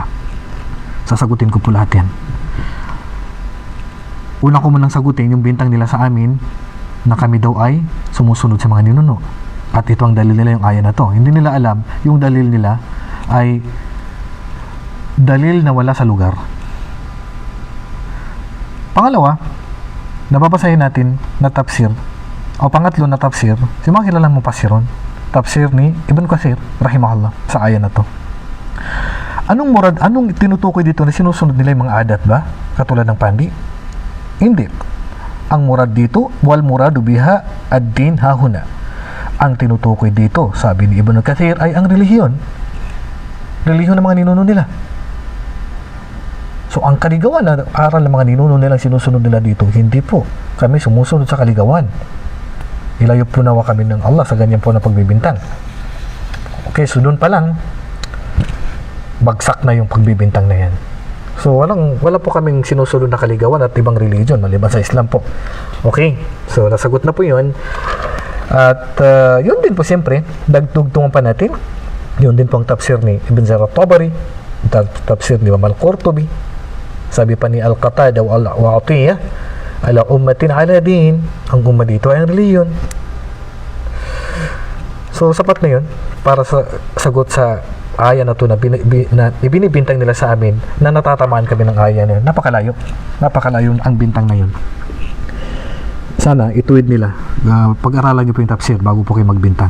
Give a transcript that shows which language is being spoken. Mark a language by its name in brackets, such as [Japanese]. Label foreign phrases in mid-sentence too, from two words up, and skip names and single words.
[Filipino] Sasagutin ko po lahat yan. Una ko munang sagutin yung bintang nila sa amin na kami daw ay sumusunod sa mga ninuno. At ito ang dalil nila, yung aya na to. Hindi nila alam, yung dalil nila ay dalil na wala sa lugar. Pangalawa, nababasahin natin na tafsir, o pangatlo na tafsir, si mga kilalang mufassiron, tafsir ni Ibn Kathir rahimahullah sa aya na to. Anong murad, anong tinutukoy dito na sinusunod nila yung mga adat ba? Katulad ng pandi? Hindi. Ang murad dito, [Arabic] والمراد بها الدين هاهنا. [Filipino] Ang tinutukoy dito, sabi ni Ibn Kathir, ay ang relihiyon. Relihiyon ng mga ninuno nila. So, ang kaligawan na aral ng mga ninuno nilang sinusunod nila dito, hindi po. Kami sumusunod sa kaligawan. Ilayo po nawa kami ng Allah sa ganyan po na pagbibintang. Okay, so doon pa lang, bagsak na yung pagbibintang na yan. So, wala po kaming sinusunod na kaligawan at ibang religion, maliban sa Islam po. Okay, so nasagot na po yun. At yun din po siyempre, dagtugtungan pa natin, yun din po ang tafsir ni Ibn Jarir at-Tabari, tafsir ni Imam Al-Qurtubi. Sabi pa ni Al-Qatada wa Atiyah, [Arabic] على أمة على دين, [Filipino] ang umma dito ay ang reliyon. So sapat na yun para sa sagot sa aya na to na ibinibintang nila sa amin na natatamaan kami ng aya na yun. Napakalayo ang bintang na yun. Sana ituwid nila, pag-aralan nyo po yung tafsir bago po kayo magbintang.